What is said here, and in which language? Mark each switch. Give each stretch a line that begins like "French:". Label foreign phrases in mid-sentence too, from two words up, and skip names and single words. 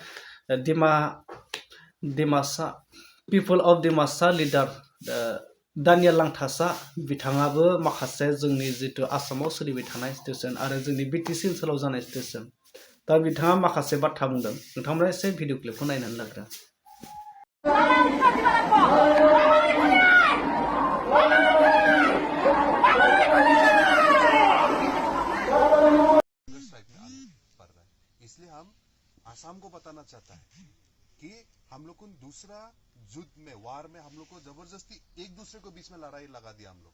Bodo: डिमासा
English: people of
Bodo: डिमासा लिडार दानियेल लांथासा बिथाङाबो माखासे जोंनि जितु आसामाव सोलिबाय थानाय सिचुएसन आरो जोंनि बिटिसि ओनसोलाव जानाय सिचुएसन दा बिथाङा माखासे बाथ्रा बुंदों नोंथांमोना एसे भिडिअ क्लिपखौ नायनानै लाग्रो
Hindi: इसलिए हम आसाम को बताना चाहता है कि हम लोग को दूसरा युद्ध में वार में हम लोग को जबरदस्ती एक दूसरे को बीच में लड़ाई लगा दिया हम लोग।